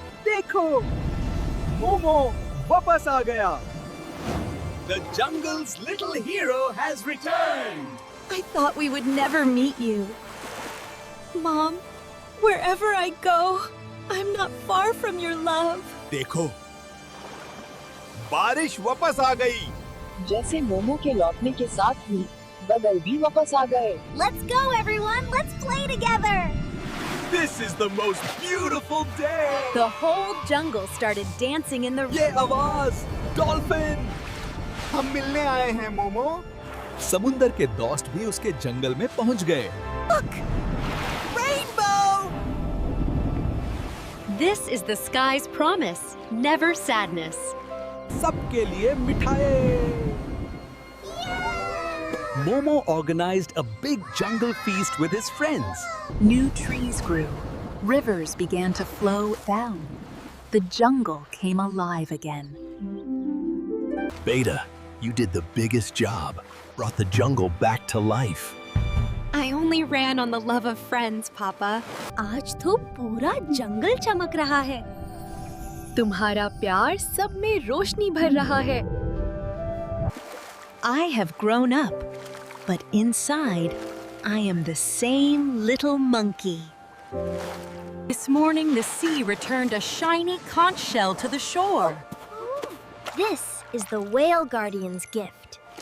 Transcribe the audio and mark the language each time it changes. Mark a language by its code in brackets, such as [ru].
[hi] देखो, मोमो वापस आ गया। [en] The jungle's little hero has returned. I thought we would never meet you. Mom, wherever I go, I'm not far from your love. [hi] देखो, बारिश वापस आ गई। जैसे मोमो के लौटने के साथ ही बादल भी वापस आ गए। [en] Let's go, everyone! Let's play together! This is the most beautiful day. The whole jungle started dancing in the [hi] ये आवाज डॉल्फिन। हम मिलने आए हैं मोमो। समुंदर के दोस्त भी उसके जंगल में पहुंच गए। [en] This is the sky's promise. Never sadness. [hi] सबके लिए मिठाई। [en] Momo organized a big jungle feast with his friends. New trees grew. Rivers began to flow down. The jungle came alive again. Beta, you did the biggest job. Brought the jungle back to life. I only ran on the love of friends, Papa. [hi] आज तो पूरा जंगल चमक रहा है। तुम्हारा प्यार सब में रोशनी भर रहा है। [en] I have grown up, but inside, I am the same little monkey. This morning, the sea returned a shiny conch shell to the shore. This is the whale guardian's gift.